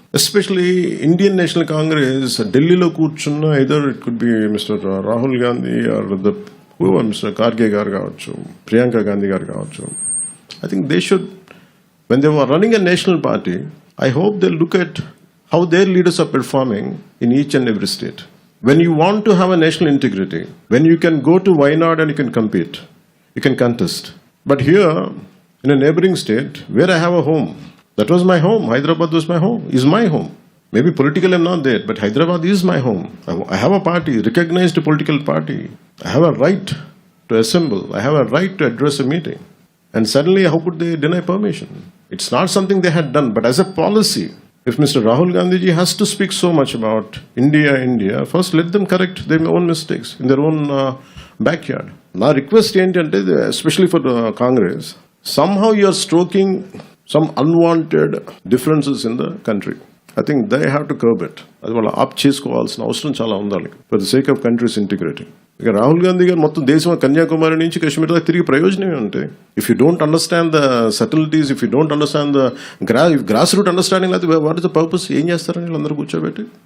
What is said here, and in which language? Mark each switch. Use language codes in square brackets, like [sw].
[en] especially Indian National Congress [te] ఢిల్లీలో కూర్చున్న, [en] either it could be mister Rahul Gandhi or mister Kharge [te] గారు కావచ్చు, ప్రియాంక గాంధీ గారు కావచ్చు. [en] I think they should, when they were running a national party, I hope they look at how their leaders are performing in each and every state. When you want to have a national integrity, when you can go to Wayanad and you can compete, you can contest. But here, in a neighboring state, where I have a home, that was my home. Hyderabad was my home, is my home. Maybe politically I'm not there, but Hyderabad is my home. I have a party, recognized political party. I have a right to assemble. I have a right to address a meeting. And suddenly, how could they deny permission? It's not something they had done, but as a policy, if Mr. Rahul Gandhi ji has to speak so much about India, first let them correct their own mistakes in their own backyard. My request ఏంటంటే, especially for Congress, somehow you are stoking some unwanted differences in the country. I think they have to curb it. [te] అది వాళ్ళు ఆప్ చేసుకోవాల్సిన అవసరం చాలా ఉండాలి, [en] for the sake of country's integrity. [te] ఇక రాహుల్ గాంధీ గారు మొత్తం దేశం కన్యాకుమారి నుంచి కాశ్మీర్ దాకా తిరిగి ప్రయోజనమే ఉంటాయి. [en] if you don't understand the subtleties, if you don't understand the grass root understanding, [te] అయితే [en] What is the purpose? [te] ఏం చేస్తారని వీళ్ళందరూ కూర్చోబెట్టి